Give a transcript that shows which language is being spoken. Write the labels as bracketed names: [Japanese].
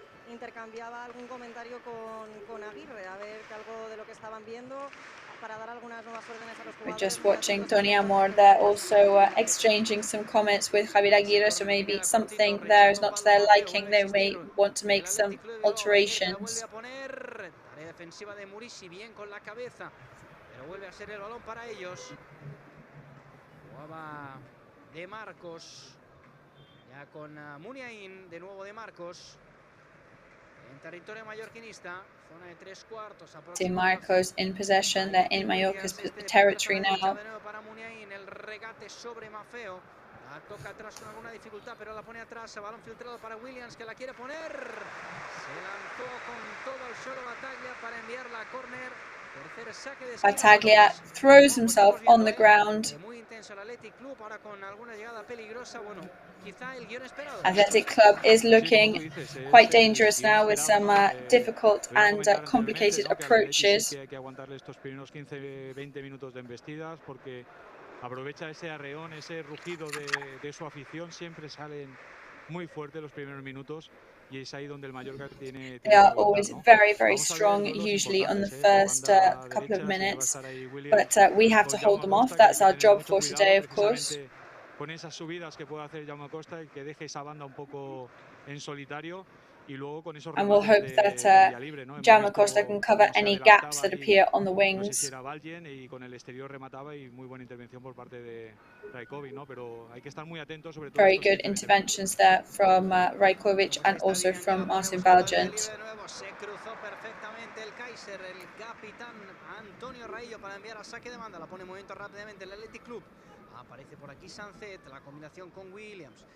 [Spanish] Intercambiaba algún comentario con Aguirre, a ver que algo de lo que estaban viendo para dar algunas nuevas órdenes a los jugadores. [English] We're just watching Tony Amor there, also exchanging some comments with Javier Aguirre, so maybe something there is not to their liking. They may want to make some alterations. [Spanish] Tarea defensiva de Murici, bien con la cabeza, pero vuelve a ser el balón para ellos. Jugaba De Marcos, ya con Muniain, de nuevo De Marcos. En territorio mallorquinista, zona de 3/4. [English] De Marcos in possession, they're in Mallorca's territory now. [Spanish] Para Muniain, el regate sobre Maffeo. La toca atrás con alguna dificultad, pero la pone atrás. Balón filtrado para Williams, que la quiere poner. Se lanzó con todo el suelo Battaglia para enviarla a córner. Tercer saque de [English] Battaglia throws himself on the ground. [Spanish] Muy intenso el Athletic Club, ahora con alguna llegada peligrosa. Bueno, quizá el guión esperado. [English] Athletic Club is looking quite dangerous now with some difficult and complicated approaches. [Spanish] Hay que aguantarle estos primeros 15-20 minutos de embestidas porque aprovecha ese arreón, ese rugido de su afición, siempre salen muy fuertes los primeros minutos y es ahí donde el Mallorca tiene [English] They are always very, very strong, usually on the first couple of minutes, but we have to hold them off. That's our job for today, of course. [Spanish] con esas subidas que puede hacer Jaume Costa y que deje esa banda un poco en solitario. Y luego con esos [English] And we'll hope that Jaume Costa can cover any gaps that appear on the wings. [Spanish] Y con el exterior remataba y muy buena intervención por parte de Rajkovic, ¿no? Pero hay que estar muy atentos sobre todo. [English] Very good interventions there from Rajkovic and also from Martin Valgent. [Spanish] Se cruzó perfectamente el Kaiser, el capitán Antonio Raillo para enviar a saque de banda. La pone en movimiento rápidamente el Athletic Club. Aparece por aquí Sancet, la combinación con Williams.